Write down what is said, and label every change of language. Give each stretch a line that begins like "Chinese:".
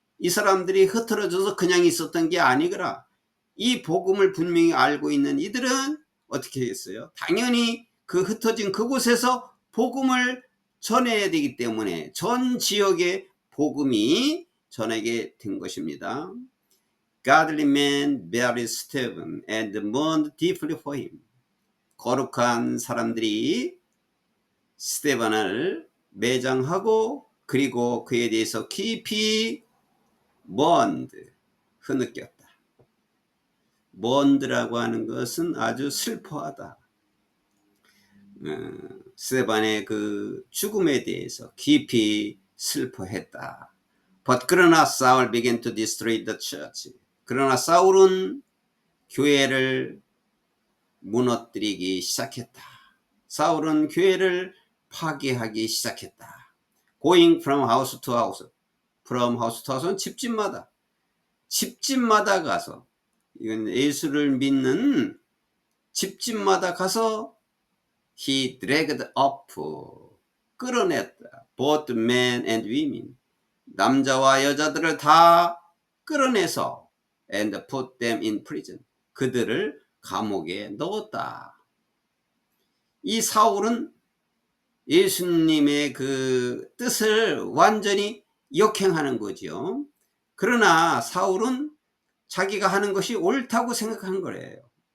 Korean: 이 사람들이 흩어져서 그냥 있었던 게 아니거라. 이 복음을 분명히 알고 있는 이들은 어떻게 했어요? 당연히 그 흩어진 그곳에서 복음을 전해야 되기 때문에 전 지역에 복음이 전하게 된 것입니다.
English: Godly men buried Stephen and mourned deeply for him.
Korean: 거룩한 사람들이 스데반을 매장하고 그리고 그에 대해서 깊이 mourned, 흐느꼈다. mourned라고 하는 것은 아주 슬퍼하다. 스데반의 그 죽음에 대해서 깊이 슬퍼했다.
English: But
Korean: 그러나
English: Saul began to destroy the church.
Korean: 그러나 사울은 교회를 무너뜨리기 시작했다. 사울은 교회를 파괴하기 시작했다.
English: Going from house to house. From house to house
Korean: 는 집집마다 가서, 이건 예수를 믿는 집집마다 가서
English: he dragged up,
Korean: 끌어냈다.
English: Both men and women.
Korean: 남자와 여자들을 다 끌어내서
English: and put them in prison.
Korean: 그들을 감옥에 넣었다. 이 사울은 예수님의 그 뜻을 완전히 역행하는 거죠. 그러나 사울은 자기가 하는 것이 옳다고 생각한 거예요.